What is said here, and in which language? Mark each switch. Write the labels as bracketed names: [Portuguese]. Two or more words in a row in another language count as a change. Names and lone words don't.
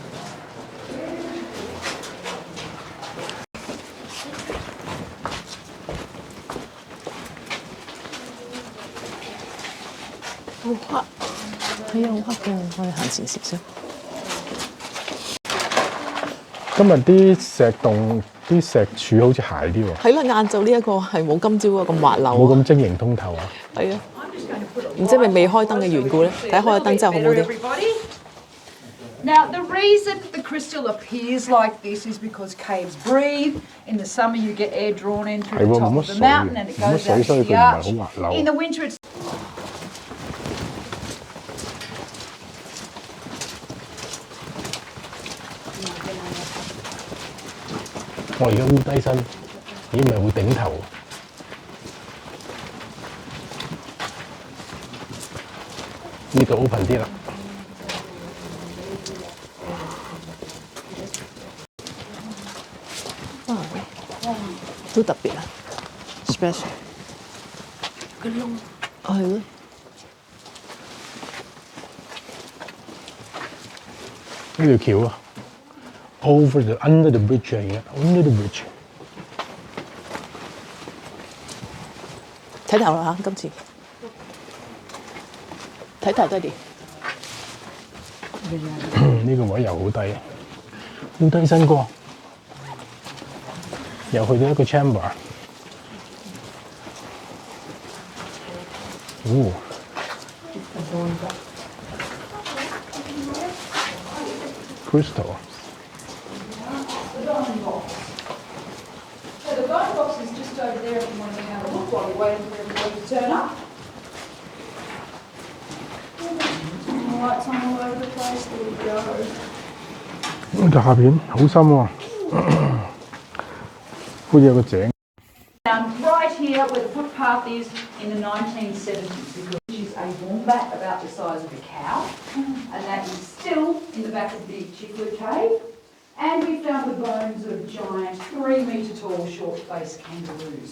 [Cantonese] 好黑，係啊，好黑嘅，我哋行前少少。今日啲石洞、啲石柱好似鞋啲喎。係啦，晏晝呢一個係冇今朝嗰個咁滑溜。冇咁晶瑩通透啊。係啊，唔知係咪未開燈嘅緣故咧？睇開咗燈之後好唔好啲？ [English] Now, the reason the crystal appears like this is because caves breathe. In the summer, you get air drawn in through the top of the mountain and it goes out to the arch. In the winter, it's... [Cantonese] 我而家烏低身，咦咪會頂頭？呢度 open 啲啦。都特別啊 ，special 個窿，係咯。呢條橋啊 ， [English] over the under the bridge [Cantonese] 嚟嘅 ， [English] under the bridge。 [Cantonese] 睇頭啦嚇，今次睇頭爹哋。呢個位又好低，好低身光。又去到一個 [English] chamber， crystal。 So the phone box is just over there if you want to have a look while you're waiting for everybody to turn up. Lights on all over the place, there we go. [Cantonese] 下邊好深喎，好似有個井。 [English] Right here where the footpath is in the 1970s, because which is a wombat about the size of a cow, and that is still in the back of the Chiclet Cave. And we found the bones of giant 3-metre tall short-faced kangaroos.